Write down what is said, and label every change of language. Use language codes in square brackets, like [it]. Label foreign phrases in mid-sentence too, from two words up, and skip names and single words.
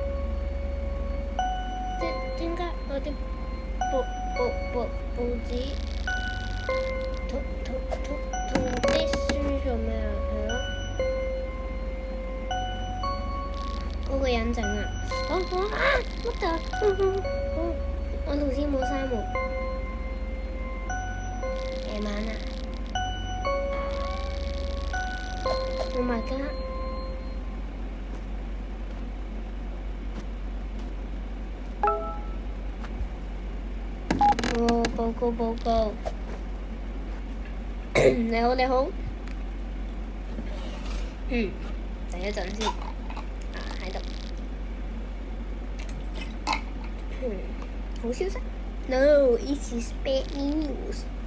[yue] 點解我啲報紙同啲書做咩啊？係咯？嗰個人整啊！乜㗎？我頭先冇閂門。夜晚啊 ！ [en] Oh my god！ [yue] 報告！你好。等一陣先。喺度。好消息 ？ [en] No, it is bad news。